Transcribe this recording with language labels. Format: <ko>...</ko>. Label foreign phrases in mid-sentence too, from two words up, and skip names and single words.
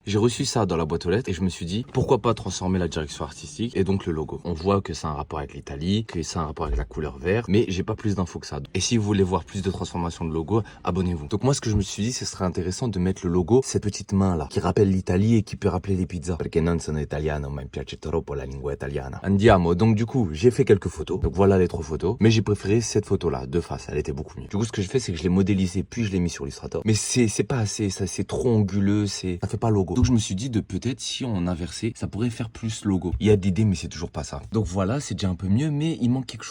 <fr>J'ai reçu ça dans la boîte aux lettres et je me suis dit, pourquoi pas transformer la direction artistique et donc le logo. On voit que c'est un rapport avec l'Italie, que c'est un rapport avec la couleur vert, mais j'ai pas plus d'infos que ça. Et si vous voulez voir plus de transformation de logo, abonnez-vous. Donc moi, ce que je me suis dit, ce serait intéressant de mettre le logo, cette petite main là, qui rappelle l'Italie et qui peut rappeler les pizzas.</fr> <it>Perché non sono italiano, ma mi piace troppo la lingua italiana. Andiamo.</it> <fr>Donc du coup, j'ai fait quelques photos. Donc voilà les 3 photos. Mais j'ai préféré cette photo là, de face. Elle était beaucoup mieux. Du coup, ce que je fais, c'est que je l'ai modélisé, puis je l'ai mis sur Illustrator. Mais c'est pas assez, ça c'est trop anguleux, ça fait pas logo. Donc je me suis dit de peut-être si on inversait, ça pourrait faire plus logo. Il y a d'idées, mais c'est toujours pas ça. Donc voilà, c'est déjà un peu mieux, mais il manque quelque chose.</fr>